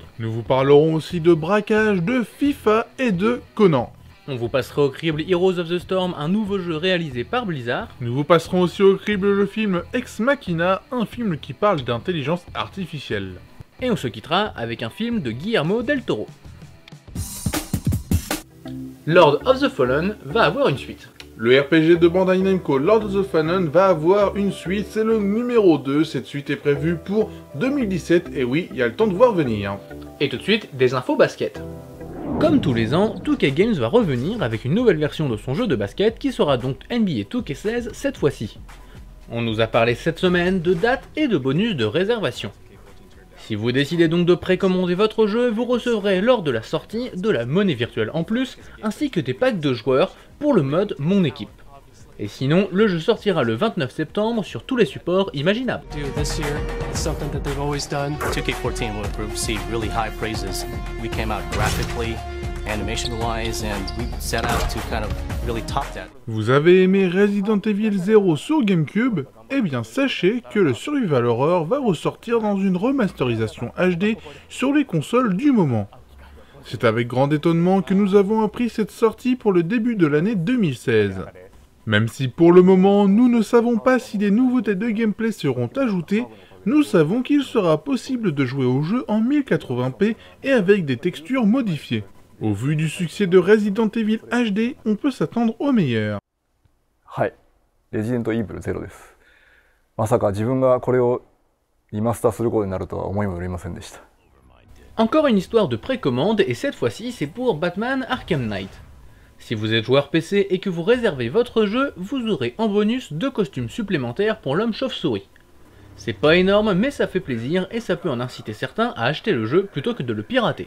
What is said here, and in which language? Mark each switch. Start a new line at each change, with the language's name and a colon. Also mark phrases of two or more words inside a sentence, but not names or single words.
French: Nous vous parlerons aussi de braquage, de FIFA et de Conan. On vous passera au crible Heroes of the Storm, un nouveau jeu réalisé par Blizzard. Nous vous passerons aussi au crible le film Ex Machina, un film qui parle d'intelligence artificielle. Et on se quittera avec un film de Guillermo del Toro. Lord of the Fallen va avoir une suite. Le RPG de Bandai Namco Lord of the Fallen va avoir une suite, c'est le numéro 2, cette suite est prévue pour 2017, et oui, il y a le temps de voir venir. Et tout de suite, des infos basket. Comme tous les ans, 2K Games va revenir avec une nouvelle version de son jeu de basket qui sera donc NBA 2K16 cette fois-ci. On nous a parlé cette semaine de dates et de bonus de réservation. Si vous décidez donc de précommander votre jeu, vous recevrez lors de la sortie de la monnaie virtuelle en plus, ainsi que des packs de joueurs pour le mode Mon Équipe. Et sinon, le jeu sortira le 29 septembre sur tous les supports imaginables.
English: This year, it's something that they've always done. 2K14 will receive really high praises. We came out graphically, animation-wise, and we set out to kind of really top that.
French: Vous avez aimé Resident Evil 0 sur GameCube? Eh bien sachez que le Survival Horror va ressortir dans une remasterisation HD sur les consoles du moment. C'est avec grand étonnement que nous avons appris cette sortie pour le début de l'année 2016. Même si pour le moment nous ne savons pas si des nouveautés de gameplay seront ajoutées, nous savons qu'il sera possible de jouer au jeu en 1080p et avec des textures modifiées. Au vu du succès de Resident Evil HD, on peut s'attendre au meilleur.
Japanese: はい、レジデントイーブル0です。まさか自分がこれをリマスターすることになるとは思いもよりませんでした。
French: Encore une histoire de précommande, et cette fois-ci c'est pour Batman Arkham Knight. Si vous êtes joueur PC et que vous réservez votre jeu, vous aurez en bonus 2 costumes supplémentaires pour l'homme chauve-souris. C'est pas énorme mais ça fait plaisir et ça peut en inciter certains à acheter le jeu plutôt que de le pirater.